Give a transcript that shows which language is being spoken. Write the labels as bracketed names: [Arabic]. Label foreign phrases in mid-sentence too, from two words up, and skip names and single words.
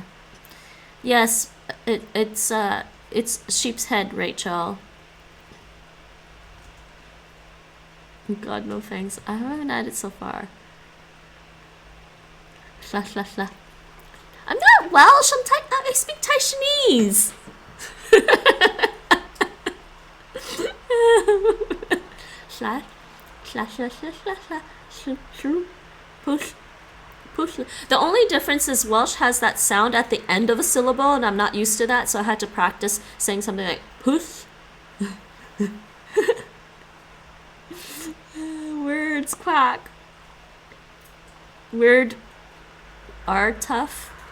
[English] Yes, it's sheep's head, Rachel. God, no thanks. I haven't had it so far. Shla shla shla. I'm not Welsh. I speak Taishanese. Shla shla shla shla shla shla shlu shlu push The only difference is Welsh has that sound at the end of a syllable, and I'm not used to that, so I had to practice saying something like "puth." Words quack. Weird are tough.